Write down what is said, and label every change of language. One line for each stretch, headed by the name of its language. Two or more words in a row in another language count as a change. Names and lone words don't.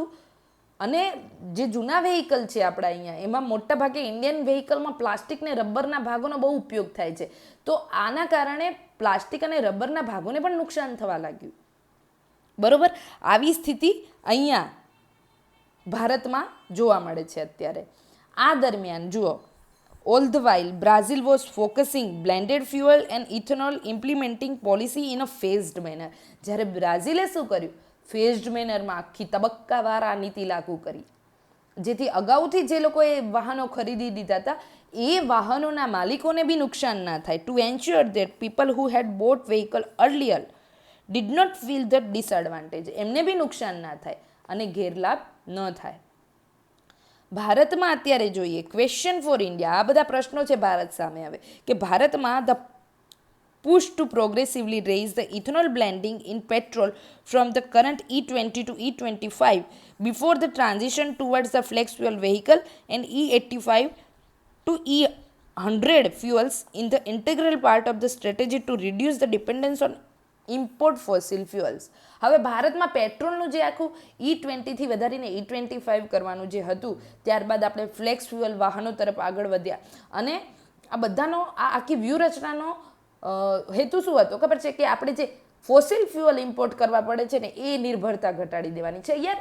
Gujarati: અને જે જૂના વેહિકલ છે આપણા અહીંયા, એમાં મોટા ભાગે ઇન્ડિયન વેહિકલમાં પ્લાસ્ટિક ને રબરના ભાગોનો બહુ ઉપયોગ થાય છે. તો આના કારણે પ્લાસ્ટિક અને રબરના ભાગોને પણ નુકસાન થવા લાગ્યું, બરાબર. આવી સ્થિતિ અહીંયા ભારતમાં જોવા મળે છે અત્યારે. આ દરમિયાન જુઓ,
English: all the while Brazil was focusing blended fuel and ethanol implementing policy in a phased manner.
Gujarati: જ્યારે બ્રાઝિલે શું કર્યું? ફેઝડ મેનરમાં આખી તબક્કાવાર આ નીતિ લાગુ કરી. જેથી અગાઉથી જે લોકોએ વાહનો ખરીદી દીધા હતા એ વાહનોના માલિકોને બી નુકસાન ના થાય.
English: to ensure that people who had bought vehicle earlier did not feel the disadvantage,
Gujarati: એમને બી નુકસાન ના થાય અને ગેરલાભ ન થાય. ભારતમાં અત્યારે જોઈએ
English: question for India,
Gujarati: આ બધા પ્રશ્નો છે ભારત સામે હવે કે ભારતમાં
English: ધ push to progressively raise the ethanol blending in petrol from the current E20 to E25 before the transition towards the flex fuel vehicle and E85 to E100 fuels in the integral part of the strategy to reduce the dependence on import fossil fuels.
Gujarati: હવે ભારતમાં પેટ્રોલનું જે આખું E20થી વધારીને E25 કરવાનું જે હતું, ત્યારબાદ આપણે
English: flex fuel
Gujarati: વાહનો તરફ આગળ વધ્યા અને આ બધાનો આ આખી વ્યૂહરચનાનો હેતુ શું હતો ખબર છે કે આપણે જે
English: fossil fuel import
Gujarati: કરવા પડે છે ને એ નિર્ભરતા ઘટાડી દેવાની છે યાર.